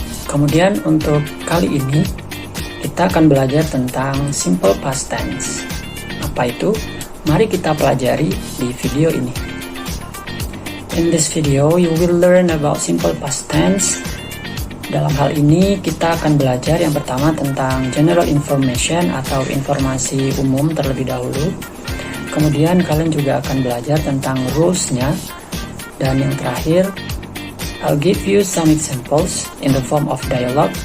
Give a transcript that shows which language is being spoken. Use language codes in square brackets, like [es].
[id] Kemudian untuk kali ini kita akan belajar tentang simple past tense. Apa itu? Mari kita pelajari di video ini. [en] In this video, you will learn about simple past tense. [id] Dalam hal ini kita akan belajar yang pertama tentang general information atau informasi umum terlebih dahulu. Kemudian kalian juga akan belajar tentang rules-nya. Dan yang terakhir, [en] I'll give you some examples in the form of dialogue.